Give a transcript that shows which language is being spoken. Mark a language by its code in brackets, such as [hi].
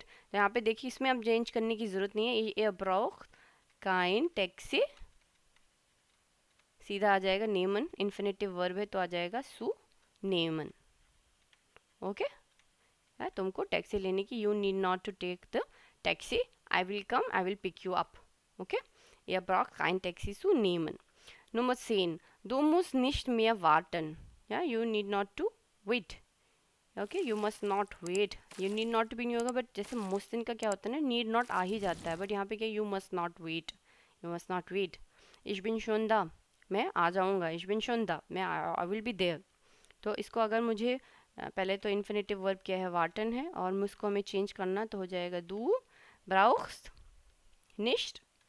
[hi] तो यहाँ पे देखिए इसमें अब चेंज करने की ज़रूरत नहीं है, [de] ये ब्राउख काइन टैक्सी, [hi] सीधा आ जाएगा नेमन, इन्फिनेटिव वर्ब है तो आ जाएगा सु नेमन। ओके, तुमको टैक्सी लेने की, [en] You need not to take the taxi, I will come, I will pick you up. [de] ओके, ihr braucht kein Taxi zu nehmen. Nummer 10. Du musst nicht mehr warten. [en] Ja, you need not to wait. Okay, you must not wait. You need not to [hi] भी नहीं होगा, but जैसे मुस्तिन का क्या होता है ना, need not आ ही जाता है, बट यहाँ पे क्या, [en] you must not wait. You must not wait. [de] Ich bin schon da. [hi] मैं आ जाऊँगा, [de] ich bin schon da. मैं [en] I will be there. [hi] तो इसको अगर मुझे पहले तो इन्फिनेटिव वर्ब क्या है, वार्टन है, और उसको हमें चेंज करना तो हो जाएगा दू ब्राउख्स निश्ट।